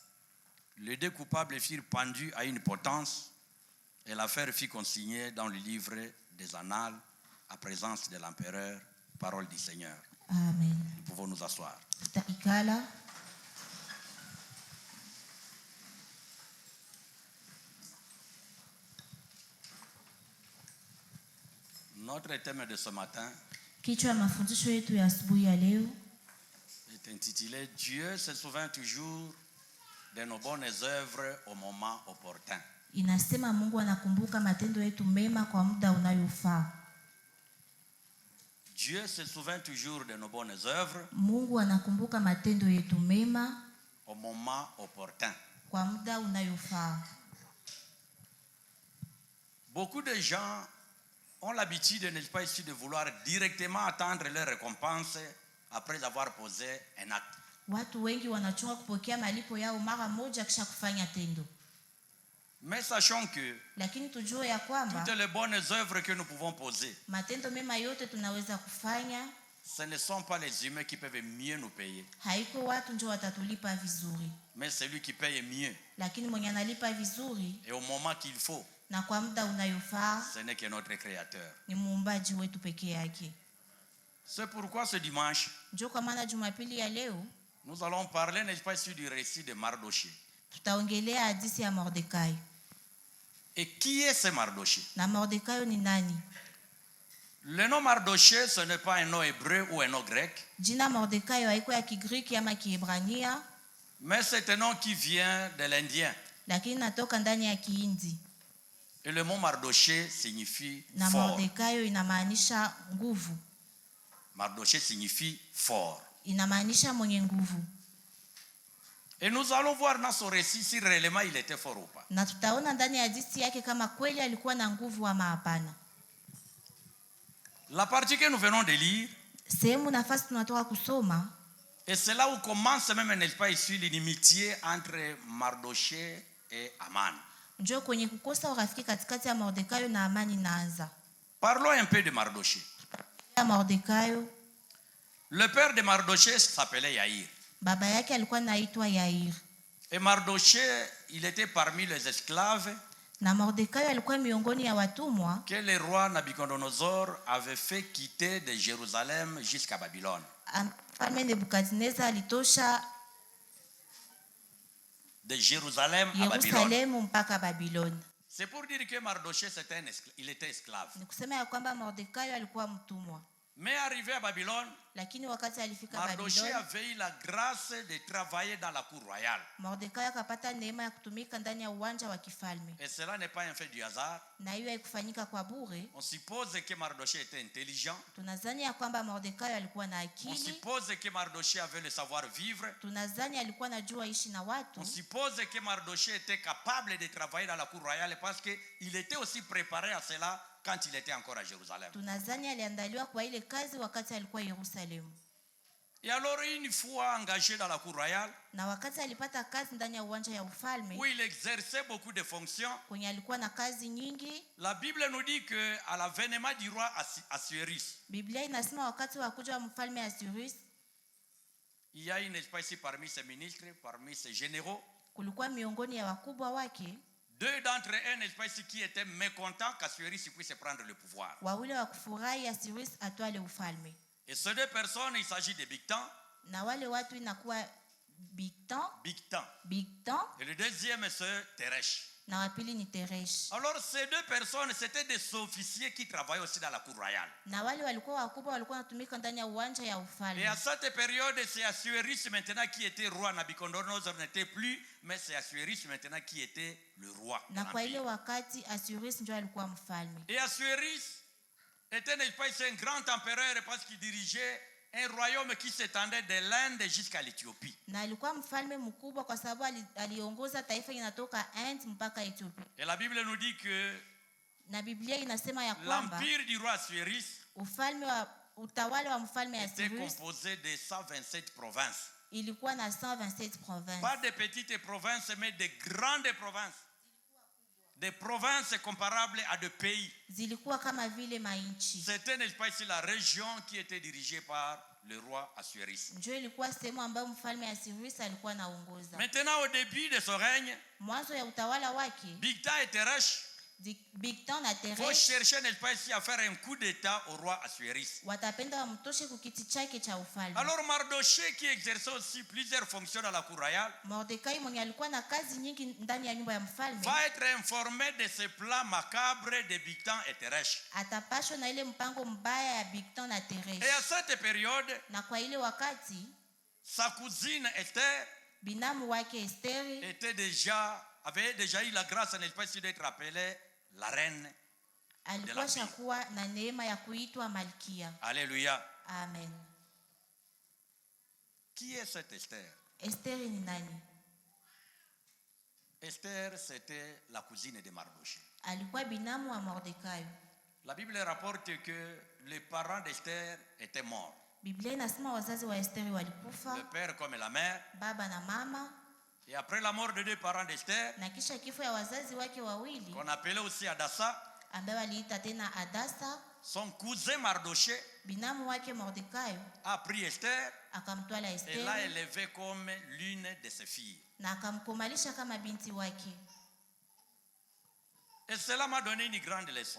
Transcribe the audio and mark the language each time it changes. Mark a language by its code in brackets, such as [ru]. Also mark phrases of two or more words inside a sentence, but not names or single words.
[fr] Les deux coupables furent pendus à une potence et l'affaire fut consignée dans le livre des Annales à présence de l'empereur. Parole du Seigneur. Amen. Nous pouvons nous asseoir. [sw] Tutaikala. [fr] Notre thème de ce matin [sw] Kichwa mafundisho yetu ya asubuhi ya leo [fr] est intitulé « Dieu se souvient toujours de nos bonnes œuvres au moment opportun ». [sw] inasema Mungu anakumbuka matendo yetu mema kwa muda unayofaa. [fr] Dieu se souvient toujours de nos bonnes œuvres [sw] Mungu anakumbuka matendo yetu mema [fr] au moment opportun. [sw] kwa muda unayofaa. [fr] Beaucoup de gens ont l'habitude, n'est-ce pas ici, de vouloir directement attendre leur récompense après avoir posé un acte. [sw] Watu wengi wanachunga kupokea malipo yao mara moja kisha kufanya tendo. [fr] Mais sachons que [sw] Lakini tujue ya kwamba [fr] toutes les bonnes œuvres que nous pouvons poser, [sw] matendo mema yote tunaweza kufanya, [fr] ce ne sont pas les humains qui peuvent mieux nous payer, [sw] haiko watu ndio watatulipa vizuri, [fr] mais celui qui paye mieux [sw] lakini mwenye analipa vizuri [fr] et au moment qu'il faut, [sw] na kwa muda unayofaa [fr] ce n'est que notre Créateur. [sw] ni muumbaji wetu pekee yake. [fr] C'est pourquoi ce dimanche, [sw] Ndio kwa maana Jumapili ya leo [fr] nous allons parler, n'est-ce pas, ici, du récit de Mardochée. [sw] tutaongelea hadithi ya Mordekai. [fr] Et qui est ce Mardochée? [sw] Na Mordekai ni nani? [fr] Le nom Mardochée, ce n'est pas un nom hébreu ou un nom grec, [sw] Jina Mordekai haiko ya Kigiriki ama Kiebrania, [fr] mais c'est un nom qui vient de l'Indien. [sw] lakini natoka ndani ya Kihindi. [fr] Et le mot Mardochée signifie [sw] Na [fr] fort. [sw] Mordekai inamaanisha nguvu, [fr] Mardochée signifie fort. [sw] inamaanisha mwenye nguvu. [fr] Et nous allons voir dans son récit si réellement il était fort ou pas. [sw] Na tutaona ndani ya hadithi yake kama kweli alikuwa na nguvu ama hapana. [fr] La partie que nous venons de lire, [sw] Sehemu nafasi tunatoka kusoma, [fr] et c'est là où commence même, n'est-ce pas ici, l'inimitié entre Mardochée et Aman. [sw] njoo kwenye kukosa urafiki katikati ya Mordekai na Amani naanza. [fr] Parlons un peu de Mardochée. [sw] Ya Mordekai, [fr] Le père de Mardochée s'appelait Yaïr. [sw] baba yake alikuwa anaitwa Yair. [fr] Et Mardochée, il était parmi les esclaves [sw] Na Mordekai alikuwa miongoni ya watumwa [fr] que le roi Nabucodonosor avait fait quitter de Jérusalem jusqu'à Babylone. [sw] Mfalme Nebukadneza alitosha [fr] De Jérusalem à Babylone. [sw] Yerusalemu mpaka Babiloni. [fr] C'est pour dire que Mardochée, il était esclave. [sw] Ni kusema ya kwamba Mordekai alikuwa mtumwa. [fr] Mais arrivé à Babylone, [sw] Lakini wakati alifika [fr] Mardochée [sw] Babiloni, [fr] avait eu la grâce de travailler dans la cour royale. [sw] Mordekai akapata neema ya kutumika ndani ya uwanja wa kifalme. [fr] Et cela n'est pas un fait du hasard. [sw] Na hiyo haikufanyika kwa bure. [fr] On suppose que Mardochée était intelligent. [sw] Tunadhani ya kwamba Mordekai alikuwa na [fr] On [sw] akili. [fr] suppose que Mardochée avait le savoir-vivre. [sw] Tunadhani alikuwa anajua ishi na watu. [fr] On suppose que Mardochée était capable de travailler dans la cour royale parce qu'il était aussi préparé à cela quand il était encore à Jérusalem. [sw] Tunadhani aliandaliwa kwa ile kazi wakati alikuwa Yerusalemu. [fr] Et alors, une fois engagé dans la cour royale, [sw] Na wakati alipata kazi ndani ya uwanja ya ufalme, [fr] où il exerçait beaucoup de fonctions, [sw] kwenye alikuwa na kazi nyingi, [fr] la Bible nous dit qu'à l'avènement du roi Assuérus, [sw] Biblia inasema wakati wa kuja wa mfalme Assuerus, [fr] il y a une espèce parmi ses ministres, parmi ses généraux, [sw] kulikuwa miongoni ya wakubwa wake, [fr] deux d'entre eux, une espèce qui étaient mécontents qu'Assuérus puisse prendre le pouvoir. [sw] wawili wa kufurahi Assuerus atwale ufalme. [fr] Et ces deux personnes, il s'agit de Bigtan. [sw] Na wale watu inakuwa Bigtan. [fr] Et le deuxième, c'est Teresh. [sw] Na wapili ni Teresh. [fr] Alors, ces deux personnes, c'était des officiers qui travaillaient aussi dans la cour royale. [sw] Na wale walikuwa wakubwa walikuwa wanatumika ndani ya uwanja ya [fr] Et [sw] ufalme. [fr] à cette période, c'est Assuérus maintenant qui était roi. Nabucodonosor n'était plus, mais c'est Assuérus maintenant qui était le roi. [sw] Na kwa ile wakati Assuerus ndio alikuwa mfalme. [fr] Et Assuérus était un grand empereur parce qu'il dirigeait un royaume qui s'étendait de l'Inde jusqu'à l'Éthiopie. [sw] Na alikuwa mfalme mkubwa kwa sababu aliongoza taifa linatoka Inde mpaka Ethiopia. [fr] Et la Bible nous dit que [sw] Na Biblia inasema ya kwamba [fr] l'empire du roi Assuérus [sw] utawala wa mfalme [fr] était [sw] Assuerus [fr] composé de 127 provinces. [sw] ilikuwa na 127 provinces. [fr] Pas de petites provinces, mais de grandes provinces. des provinces comparables à des pays. [sw] zilikuwa kama vile mainchi. [fr] C'était, n'est-ce pas, ici la région qui était dirigée par le roi Assuérus. [sw] Ndio ilikuwa sehemu ambayo mfalme Assyrius alikuwa anaongoza. [fr] Maintenant, au début de son règne, [sw] Mwanzo ya utawala wake, [fr] Bigthan était riche. [sw] Bigthan na [fr] Il faut [sw] Teresh [fr] chercher, n'est-ce pas, ici à faire un coup d'état au roi Assuérus. [sw] watapenda wamtoshe kukiti chake cha ufalme. [fr] Alors Mardoché, qui exerçait aussi plusieurs fonctions dans la cour royale, [sw] Mordekai mwenye alikuwa na kazi nyingi ndani ya nyumba ya mfalme [fr] va être informé de ce plan macabre de Bigthan et Teresh. [sw] atapashwa na ile mpango mbaya ya Bigthan na Teresh. [fr] Et à cette période, [sw] Na kwa ile wakati [fr] sa cousine Esther [sw] binamu wake Esteri [fr] avait déjà eu la grâce, n'est-ce pas, d'être appelée la reine. [sw] alikuwa shakuwa na neema ya kuitwa malkia. [fr] Alléluia. Amen. Qui est cette Esther? [sw] Esteri ni nani? [fr] Esther, c'était la cousine de Mardoché. [sw] Alikuwa binamu wa Mordekai. [fr] La Bible rapporte que les parents d'Esther étaient morts. [sw] Biblia inasema wazazi wa Esteri walikufa, [fr] Le père comme la mère. [sw] baba na mama, [fr] Et après la mort de deux parents d'Esther, [sw] na kisha kifo ya wazazi wake wawili [fr] qu'on appelait aussi Adassa, [sw] ambaye waliita tena Adasa, [fr] son cousin Mardoché [sw] binamu wake Mordekai [fr] a pris Esther [sw] akamtwala [fr] et l'a [sw] Esteri [fr] élevée comme l'une de ses filles. [sw] na akamkumalisha kama binti wake. [fr] Et cela m'a donné une grande leçon.